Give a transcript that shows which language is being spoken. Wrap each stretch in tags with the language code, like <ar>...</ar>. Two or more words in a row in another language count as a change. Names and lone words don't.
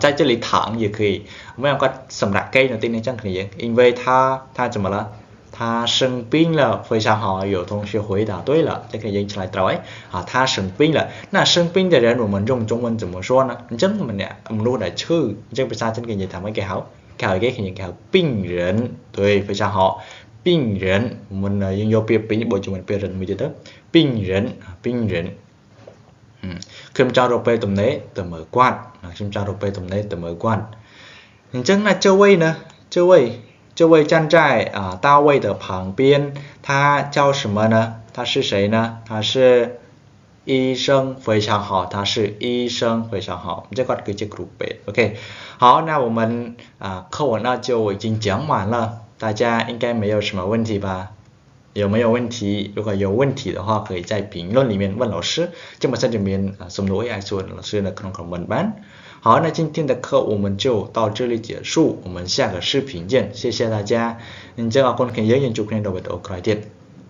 <zh>这里躺也可以没有</zh> <km>គាត់សម្រាប់គេនៅទីនេះចឹងគ្នាយើង</km> <zh>因为他怎么了他生病了非常好有同学回答对了这个</zh> <km>យើងឆ្លើយត្រូវហើយ</km> <zh>他生病了那生病的人我们用中文怎么说呢</zh> <km>អញ្ចឹងម្នាក់មនុស្សដែលឈឺអញ្ចឹងភាសាចិនគេនិយាយថាម៉េចគេហៅគេហៅ</km> <zh>病人对非常好病人我们</zh> <km>យើងយកពាក្យពីរបូកជាមួយពាក្យរិនមួយទៀតទៅ</km> <zh>病人</zh> <km>ខ្ញុំចង់រកពេលទំនេរទៅមើលគាត់ខ្ញុំចង់រកពេលទំនេរទៅមើលគាត់អញ្ចឹងណា</km> <zh>这位站在大卫的旁边他叫什么呢他是谁呢他是医生非常好他是医生非常好这个</zh> <km>គឺជាគ្រូពេទ្យ</km> <zh>OK 好那我们课文呢就已经讲完了大家应该没有什么问题吧有没有问题如果有问题的话可以在评论里面问老师这么在这边</zh> <km>សំណួរឲ្យសួរ</km> <zh>老师</zh> <km>នៅក្នុង comment បាន</km> <zh>好那今天的课我们就到这里结束我们下个视频见谢谢大家</zh> <km>អញ្ចឹងអរគុណគ្នាយើងជួបគ្នានៅវីដេអូក្រោយទៀត</km>